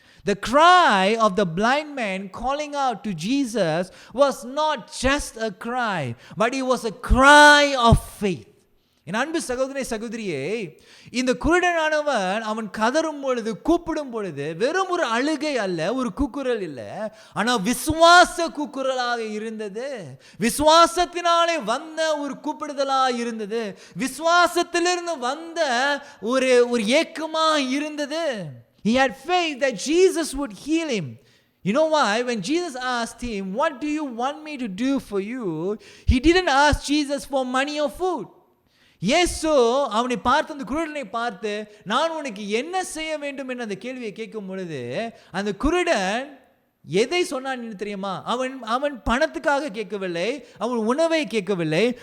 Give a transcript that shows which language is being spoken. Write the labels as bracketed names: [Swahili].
[English] The cry of the blind man calling out to Jesus was not just a cry, but it was a cry of faith. [Tamil] என் அன்பு சகோதரனே, சகோதரியே, இந்த குருடனானவன் அவன் கதறும் பொழுது, கூப்பிடும் பொழுது வெறும் ஒரு அழுகை அல்ல, ஒரு கூக்குரல் இல்லை, ஆனால் விசுவாச கூக்குரலாக இருந்தது. விசுவாசத்தினாலே வந்த ஒரு கூப்பிடுதலாக இருந்தது. விசுவாசத்திலிருந்து வந்த ஒரு ஏக்கமாக இருந்தது. [English] He had faith that Jesus would heal him. You know why? When Jesus asked him, what do you want me to do for you? He didn't ask Jesus for money or food. [Tamil] இயேசு அவனை பார்த்து, அந்த குருடனை பார்த்து, நான் உனக்கு என்ன செய்ய வேண்டும் என்று அந்த கேள்வியை கேட்கும் பொழுது, அந்த குருடன் எதை சொன்னான் தெரியுமா? அவன் பணத்துக்காக கேட்கவில்லை, அவன் உணவை கேட்கவில்லை.